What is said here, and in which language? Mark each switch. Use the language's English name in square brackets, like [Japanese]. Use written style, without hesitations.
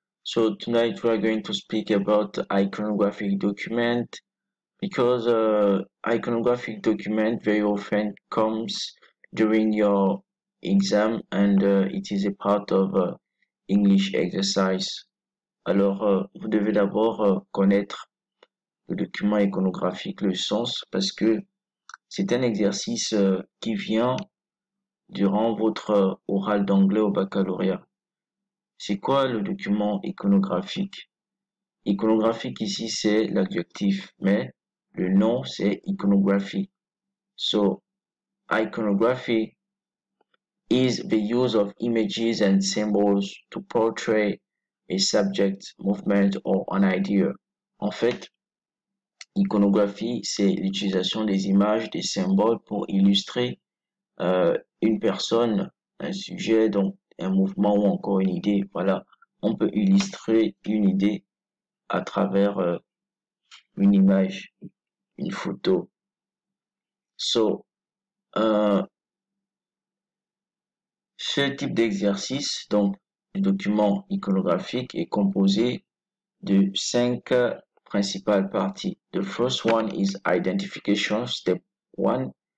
[English] So tonight we are going to speak about iconographic document because iconographic document very often comes during your exam and it is a part of English exercise. [French] Alors vous devez d'abord connaître le document iconographique, le sens, parce que c'est un exercice qui vient durant votre oral d'anglais au baccalauréat. C'est quoi le document iconographique? Iconographique ici c'est l'adjectif, mais le nom c'est iconography. [English] So, iconography is the use of images and symbols to portray a subject, movement or an idea. [French] En fait, iconographie c'est l'utilisation des images, des symboles pour illustrer une personne, un sujet, donc un mouvement ou encore une idée. Voilà, on peut illustrer une idée à travers une image, une photo. So, ce type d'exercice, donc du document iconographique, est composé de 5 principales parties. [English] The first one is identification, step 1.